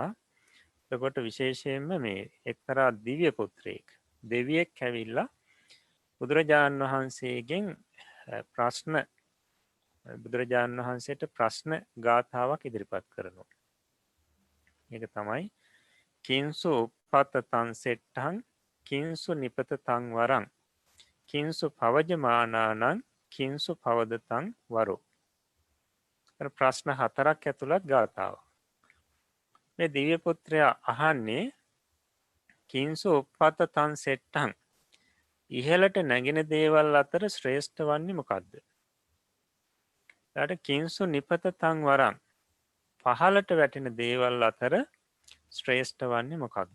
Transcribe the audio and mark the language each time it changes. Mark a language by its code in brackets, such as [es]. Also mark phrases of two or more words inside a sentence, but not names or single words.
[si] එතකොට විශේෂයෙන්ම මේ එක්තරා දිව්‍ය පුත්‍රයෙක් දෙවියෙක් ඇවිල්ලා බුදුරජාණන් වහන්සේගෙන් බුදුරජාණන් වහන්සේට ප්‍රශ්න ගාථාවක් ඉදිරිපත් කරනවා. ඒක තමයි [pi] කිංසු උප්පත්තං සෙට්ටං කිංසු නිපතතං වරං කිංසු පවජමානානං කිංසු පවදතං වරෝ. [si] ප්‍රශ්න 4ක් ඇතුළත් ගාථාවක්. මේ දිව්‍ය පුත්‍රයා අහන්නේ [pi] කිංසු උප්පත්තං සෙට්ටං [si] ඉහළට නැගෙන දේවල් අතර ශ්‍රේෂ්ඨ වන්නේ මොකක්ද? ඊට [pi] කිංසු නිපතතං වරං [si] පහළට වැටෙන දේවල් අතර ශ්‍රේෂ්ඨ වන්නේ මොකක්ද?